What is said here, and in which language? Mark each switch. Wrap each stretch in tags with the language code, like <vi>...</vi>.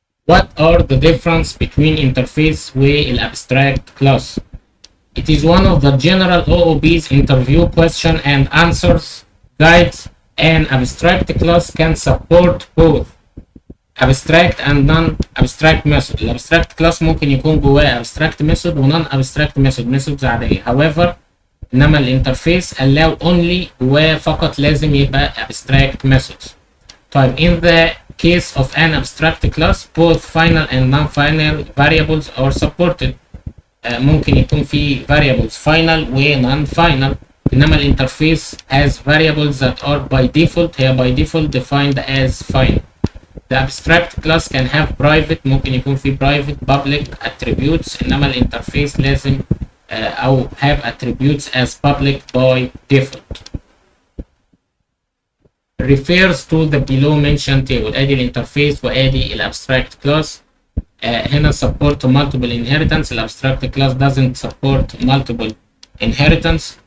<en>What are the difference between interface والabstract class? It is one of the general OOB's interview question and answers guides. An abstract class can support both abstract and non-abstract method.</en> <ar>الابستراكت كلاس ممكن يكون جواه abstract method و non-abstract methods عادية. However إنما الانترفيس</ar> <en>allow only</en> <ar>جواه فقط لازم يبقى abstract methods.</ar> <en>طيب in the case of an abstract class both final and non-final variables are supported.</en> <ar>ممكن يكون في variables final و non-final.</ar> <en>إنما الانترفيس has variables that are by default، هي by default defined as final. The abstract class can have private،</en> <ar>ممكن يكون في</ar> <en>private public attributes.</en> <ar>إنما الانترفيس لازم أو</ar> <en>have attributes as public by default. Refers to the below mentioned table.</en> <ar>ادي الانترفيس وادي الابستراكت كلاس.</ar> <en>هنا support multiple inheritance. الابستراكت class doesn't support multiple inheritance.</en>